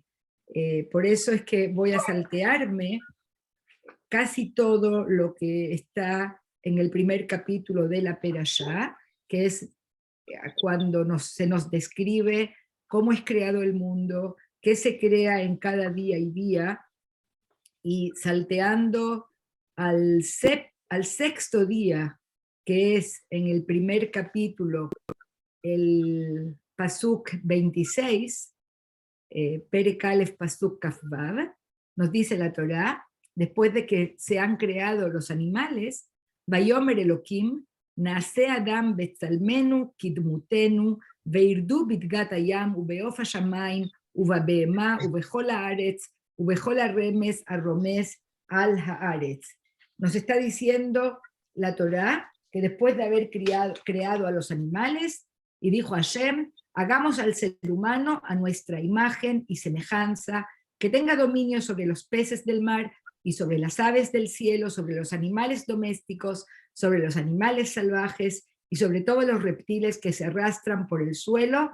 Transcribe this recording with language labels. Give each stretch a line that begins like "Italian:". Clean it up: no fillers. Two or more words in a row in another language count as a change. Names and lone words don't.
Spanish: Por eso es que voy a saltearme casi todo lo que está en el primer capítulo de la Perashá, que es cuando se nos describe cómo es creado el mundo, qué se crea en cada día y día, y salteando al sexto día, que es en el primer capítulo,
Hebrew: el פסוק 26, פרק אלף פסוק כו,
Spanish: nos dice la Torá, después de que se han creado los animales,
Hebrew: ויאמר אלהים נעשה אדם בצלמנו כדמותנו וירדו בדגת הים ובעוף השמים ובבהמה ובכל הארץ ובכל הרמש הרומש על הארץ.
Spanish: Nos está diciendo la Torá que después de haber creado a los animales, y dijo Hashem, hagamos al ser humano a nuestra imagen y semejanza, que tenga dominio sobre los peces del mar y sobre las aves del cielo, sobre los animales domésticos, sobre los animales salvajes y sobre todos los reptiles que se arrastran por el suelo.